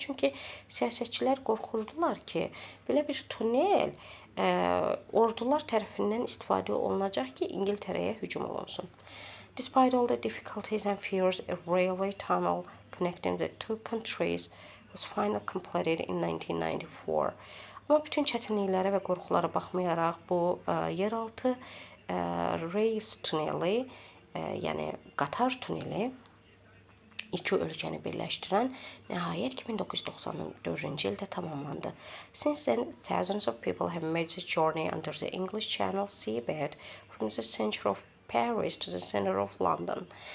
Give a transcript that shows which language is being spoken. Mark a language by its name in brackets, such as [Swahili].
[Azerbaijani] Çünki siyasətçilər qorxurdular ki, belə bir tunel ordular tərəfindən istifadə olunacaq ki, İngiltərəyə hücum olunsun. [English] Despite all the difficulties and fears, a railway tunnel connecting the two countries was finally completed in 1994. [Azerbaijani] Amma bütün çətinliklərə və qorxulara baxmayaraq bu yeraltı reis tuneli, yəni qatar tuneli iki ölkəni birləşdirən nəhayət ki 1994-cü ildə tamamlandı. [English] Since then, thousands of people have made the journey under the English Channel seabed from the center of Paris to the center of London.